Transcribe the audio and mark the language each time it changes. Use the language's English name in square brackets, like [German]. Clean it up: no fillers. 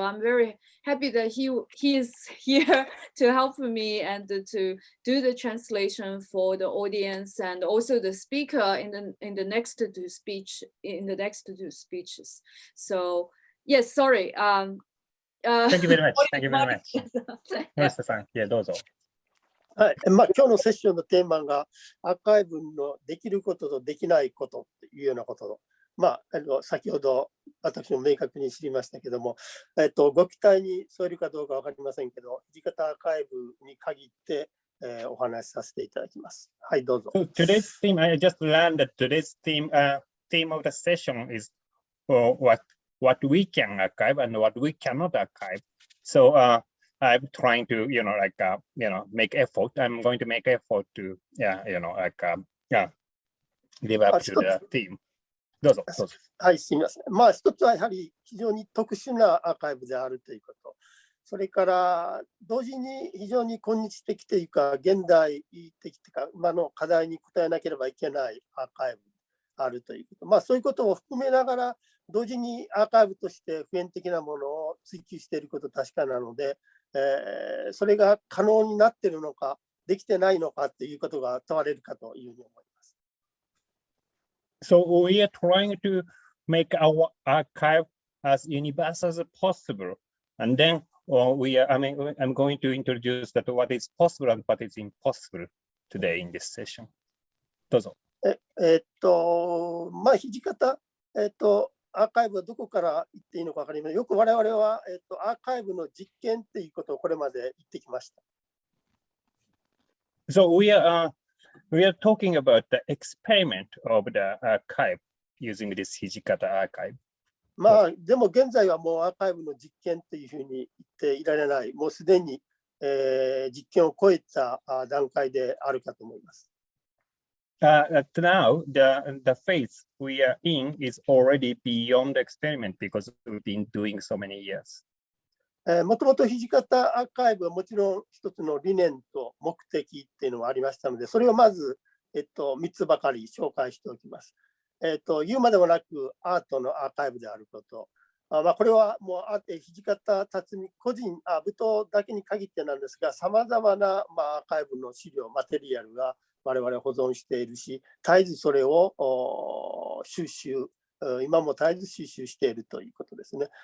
[English] So I'm very happy that he is here to help me and to do the translation for the audience and also the speaker in the next two speeches. So yes, sorry. Thank you very much. Thank you very much. Morishita-san, yeah, [Japanese] どうぞ。はい、今日のセッションのテーマがアーカイブのできることとできないことというようなことを、先ほど私も明確に知りましたけども、ご期待に添えるかどうか分かりませんけど、土方アーカイブに限って、お話しさせていただきます。はい、どうぞ。 [English] So today's theme, I just learned that today's theme of the session is what we can archive and what we cannot archive. So I'm trying to, make effort. I'm going to make effort to, live up to the theme. [Japanese] どうぞ。はい、すみません。一つはやはり非常に特殊なアーカイブであるということ。それから同時に非常に今日的というか現代的というか今の課題に応えなければいけないアーカイブであるということ。そういうことを含めながら同時にアーカイブとして普遍的なものを追求していることは確かなので、それが可能になっているのかできてないのかということが問われるかというふうに思います。 [English] So we are trying to make our archive as universal as possible, and then I'm going to introduce that what is possible and what is impossible today in this session. [Japanese] どうぞ。土方、アーカイブはどこから言っていいのか分かりません。よく我々は、アーカイブの実験っていうことをこれまで言ってきました。 [English] So we are talking about the experiment of the archive using this Hijikata archive. [Japanese] でも現在はもうアーカイブの実験っていうふうに言っていられない。もうすでに、実験を超えた段階であるかと思います。 [English] Now, the phase we are in is already beyond the experiment because we've been doing so many years. [Japanese] もともと土方アーカイブはもちろん一つの理念と目的っていうのがありましたので、それをまず、3つばかり紹介しておきます。言うまでもなくアートのアーカイブであること、これはもう土方辰巳個人、舞踏だけに限ってなんですが、さまざまなアーカイブの資料、マテリアルが我々保存しているし、絶えずそれを収集、今も絶えず収集しているということですね。